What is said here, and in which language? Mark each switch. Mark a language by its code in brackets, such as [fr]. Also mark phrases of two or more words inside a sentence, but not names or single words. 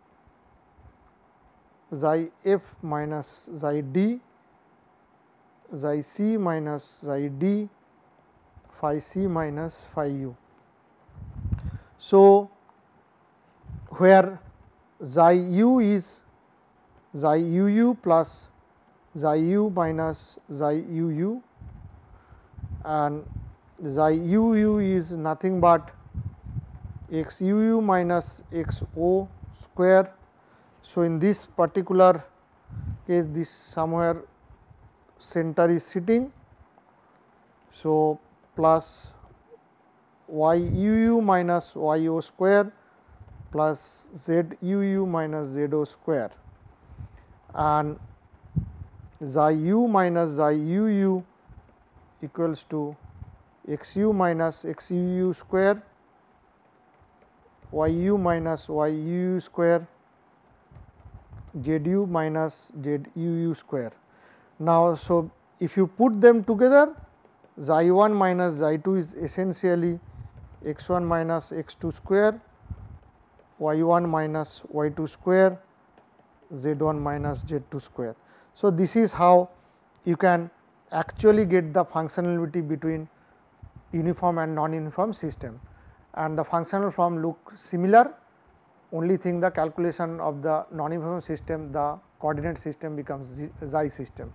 [en] xi f minus xi d, xi c minus xi d, phi c minus phi u. So, where xi u is xi u u plus xi u minus xi u u, and xi u u is nothing but x u u minus x o square. So, in this particular case this somewhere center is sitting. So, plus y u u minus y o square plus z u u minus z o square, and xi u minus xi u u equals to x u minus x u u square, y u minus y u u square, z u minus z u u square. Now, so if you put them together, xi 1 minus xi 2 is essentially x 1 minus x 2 square, y 1 minus y 2 square, z 1 minus z 2 square. So, this is how you can actually get the functionality between uniform and non-uniform system, and the functional form look similar, only thing the calculation of the non-uniform system, the coordinate system becomes xi system.